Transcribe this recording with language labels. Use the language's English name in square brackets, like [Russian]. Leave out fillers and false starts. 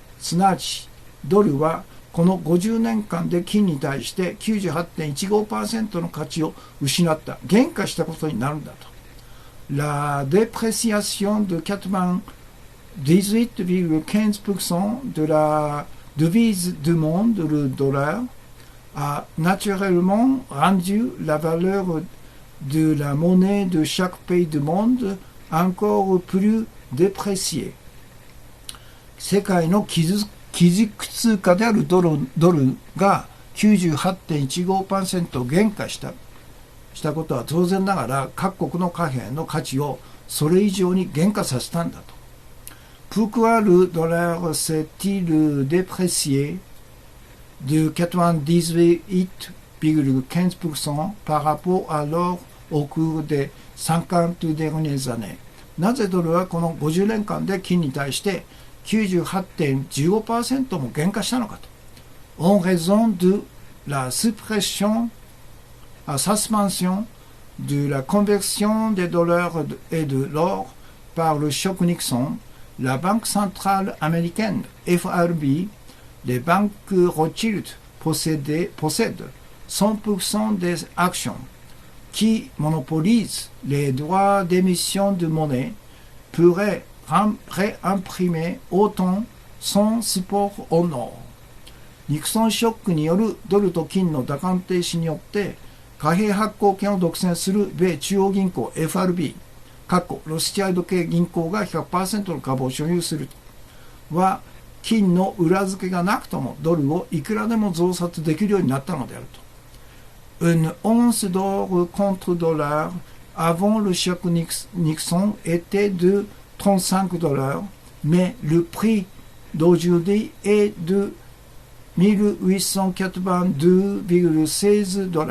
[Japanese] すなわち、ドルはこの50年間で金に対して 98.15% の価値を失った、減価したことになるんだと。 [French] La dépréciation de 98,15% de la devise du monde, le dollar, a naturellement rendu la valeur de la monnaie de chaque pays du monde encore plus dépréciée。 [Japanese] 世界の基軸通貨であるドルが 98.15% 減価したことは当然ながら各国の貨幣の価値をそれ以上に減価させたんだと。 [French] Pourquoi le dollar s'est-il déprécié de 98,15% par rapport à l'or au cours des 50 dernières années？ [Japanese] なぜドルはこの50年間で金に対して 98.15% も減価したのかと。 [French] En raison de la suspension de la conversion des dollars et de l'or par le choc Nixon, la Banque centrale américaine FRB, les banques Rothschild possèdent 100% des actions qui monopolisent les droits d'émission de monnaie pourraient réimprimer autant sans support au nord。 [Japanese] ニクソンショックによるドルと金の打艦停止によって貨幣発行権を独占する米中央銀行 FRB、ロスチャイルド系銀行が 100% の株を所有するは金の裏付けがなくともドルをいくらでも増刷できるようになったのであると。 [French] Une once d'or contre dollar avant le choc Nixon était de $35, mais le prix d'aujourd'hui est de $1882,16,